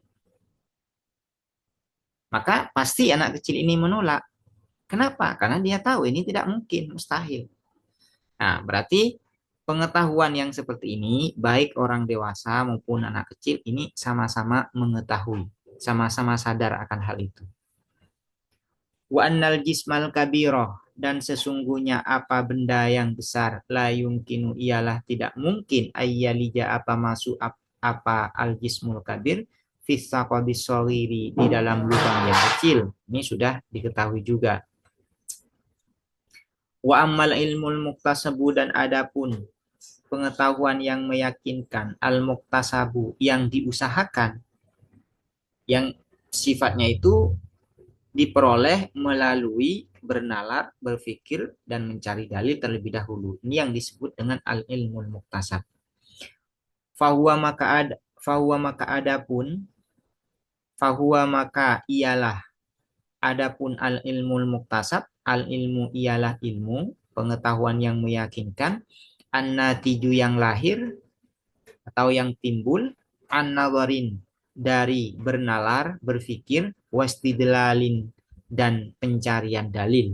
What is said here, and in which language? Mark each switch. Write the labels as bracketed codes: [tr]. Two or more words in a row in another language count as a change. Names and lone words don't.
[id] Maka pasti anak kecil ini menolak. Kenapa? Karena dia tahu ini tidak mungkin, mustahil. Nah, berarti pengetahuan yang seperti ini, baik orang dewasa maupun anak kecil, ini sama-sama mengetahui, sama-sama sadar akan hal itu. [ar] وأن الجسم الكبير [id] dan sesungguhnya apa benda yang besar [ar] لا يمكن [id] ialah tidak mungkin ayyalija apa masuk apa [ar] الجسم الكبير في الثقب الصغير [id] di dalam lubang yang kecil. Ini sudah diketahui juga. [ar] وأما العلم المكتسب [id] dan adapun pengetahuan yang meyakinkan [ar] المكتسب [id] yang diusahakan yang sifatnya itu diperoleh melalui bernalar, berpikir, dan mencari dalil terlebih dahulu. Ini yang disebut dengan [ar] العلم المكتسب. [id] Fahuwa maka adapun, fahuwa maka ialah adapun [ar] العلم المكتسب, [id] al-ilmu ialah ilmu, pengetahuan yang meyakinkan, an-natiju yang lahir, atau yang timbul, an-nawarin, dari bernalar, berpikir, wastidlalin, dan pencarian dalil.